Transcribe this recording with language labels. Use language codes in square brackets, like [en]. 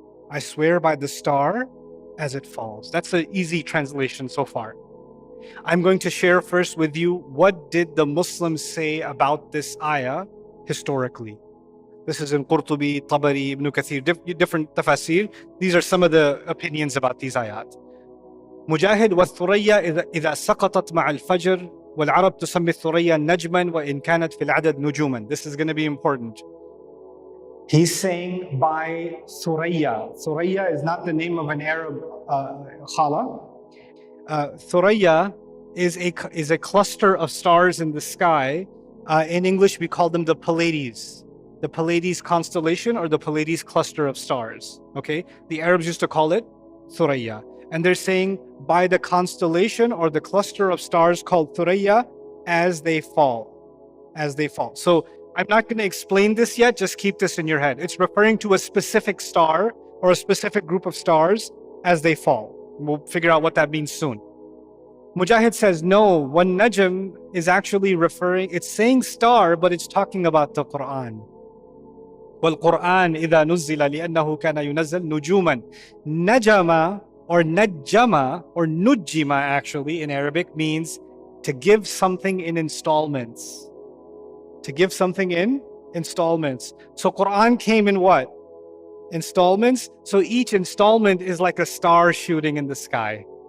[en] I swear by the star as it falls. That's an easy translation so far. I'm going to share first with you what did the Muslims say about this ayah historically. This is in Qurtubi, Tabari, Ibn Kathir, different tafasir. These are some of the opinions about these ayat. [ar] مجاهد والثريا إذا سقطت مع الفجر والعرب تسمي الثريا نجما وإن كانت في العدد نجوما. [en] This is going to be important. He's saying by Suraya. Suraya is not the name of an Arab khala. Thuraya is a cluster of stars in the sky. In English, we call them the Pleiades. The Pleiades constellation or the Pleiades cluster of stars. Okay? The Arabs used to call it Thuraya. And they're saying by the constellation or the cluster of stars called Thuraya as they fall. As they fall. So I'm not going to explain this yet, just keep this in your head. It's referring to a specific star or a specific group of stars as they fall. We'll figure out what that means soon. Mujahid says, no, one najm is actually it's saying star, but it's talking about the Quran. [ar] وَالْقُرْآنِ إِذَا نُزِّلَ لِأَنَّهُ كَانَ يُنَزَّلْ نُجُومًا. Najama [en] Or najjama, or nujjima actually in Arabic, means to give something in installments. To give something in installments. So Quran came in what? Installments. So each installment is like a star shooting in the sky.